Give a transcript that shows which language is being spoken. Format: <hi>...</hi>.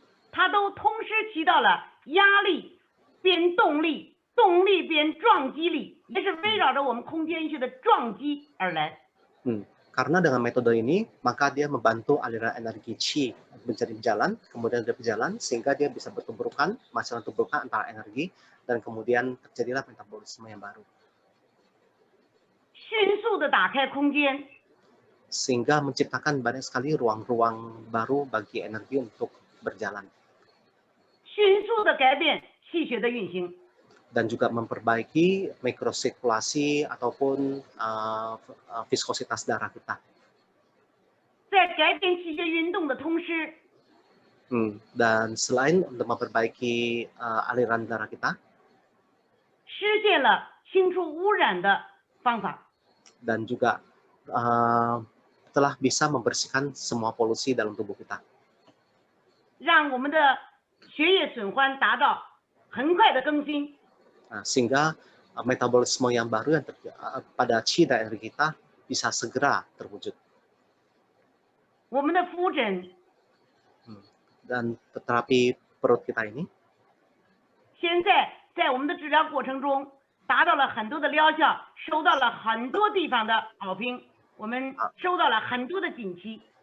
<zh>它都同时起到了压力变动力，动力变撞击力，也是围绕着我们空间学的撞击而来。</zh> <id>Karena dengan metode ini, maka dia membantu aliran energi Qi menjadi jalan, kemudian dia berjalan, sehingga dia bisa bertuburkan, masalah tuburkan antara energi, dan kemudian terjadilah metabolisme yang baru.</id> <zh>迅速的打开空间，</zh> <id>Sehingga menciptakan banyak sekali ruang-ruang baru bagi energi untuk berjalan.</id> <zh>迅速的改变气血的运行。</zh> <id>Dan juga memperbaiki mikrosirkulasi ataupun viskositas darah kita.</id> <zh>在改变气血运动的同时，</zh> <id>Dan selain untuk memperbaiki aliran darah kita,</id> <zh>实现了清除污染的方法。</zh> <id>dan juga telah bisa membersihkan semua polusi dalam tubuh kita.</id> <zh>让我们的血液循环达到很快的更新，</zh> <id>Sehingga metabolisme yang baru yang pada Qi dan energi kita bisa segera terwujud.</id> <zh>我们的肤疹</zh> <id>Dan terapi perut kita ini</id> <zh>现在在我们的治疗过程中达到了很多的疗效，收到了很多地方的好评，我们收到了很多的锦旗。</zh>